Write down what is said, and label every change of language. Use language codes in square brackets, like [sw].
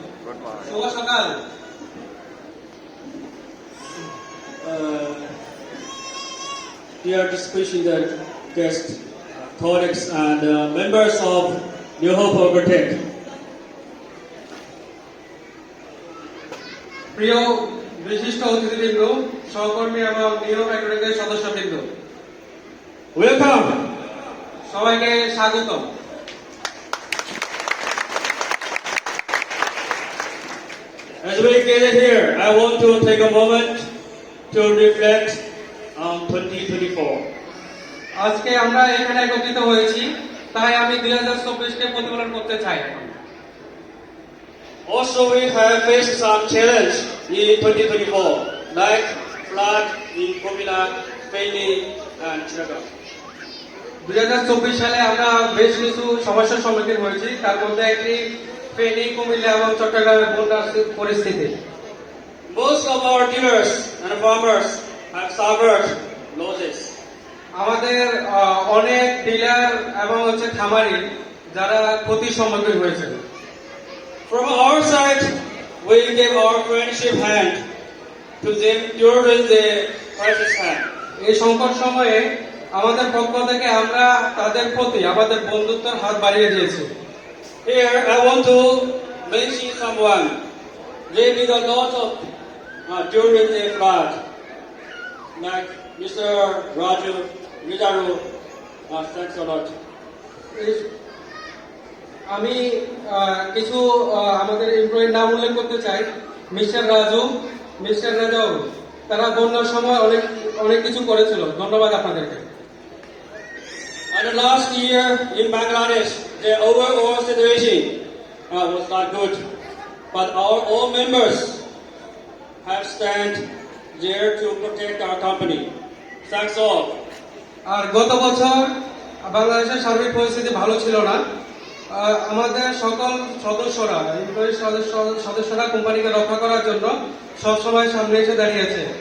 [en] Good morning. [bn] Shubha sakal. [en] Dear distinguished guests, colleagues, and members of New Hope Overtake. [bn] প্রিয় বিশিষ্ট অতিথিবৃন্দ, সহকর্মী এবং নিউ হোপ একাডেমির সদস্যবৃন্দ, ওয়েলকাম, সবাইকে স্বাগতম। [en] As we gather here, I want to take a moment to reflect on 2024. [bn] আজকে আমরা এখানে একত্রিত হয়েছি, তাই আমি 2024-কে প্রতিফলন করতে চাই। [en] Also, we have faced some challenge in 2024, like flood in Kumila, Feni, and Chittagong. [bn] 2024 সালে আমরা বেশ কিছু সমস্যার সম্মুখীন হয়েছি, তার মধ্যে একটি ফেনী, কুমিল্লা এবং চট্টগ্রামের বন্যার পরিস্থিতি। [en] Most of our dealers and farmers have suffered losses. [bn] আমাদের অনেক ডিলার এবং খামারি যারা ক্ষতির সম্মুখীন হয়েছে। [en] From our side, we gave our friendship hand to them during the crisis time. [bn] এই সংকট সময়ে আমাদের পক্ষ থেকে আমরা তাদের প্রতি আমাদের বন্ধুত্বের হাত বাড়িয়ে দিয়েছি। [en] Here I want to mention someone. They did a lot of during the flood, like Mr. Raju Vidaru. Thanks a lot. [bn] আমি কিছু আমাদের এমপ্লয়ির নাম উল্লেখ করতে চাই। মিস্টার রাজু, মিস্টার রাজাউ, তারা বন্যার সময় অনেক কিছু করেছিল। ধন্যবাদ আপনাদেরকে। [en] And last year in Bangladesh, the overall situation was not good, but our all members have stand there to protect our company. Thanks all. [bn] আর গত বছর বাংলাদেশের সার্বিক পরিস্থিতি ভালো ছিল না। আমাদের সকল সদস্যরা, এমপ্লয়ি সদস্যরা কোম্পানিকে রক্ষা করার জন্য সবসময় সামনে এসে দাঁড়িয়েছে।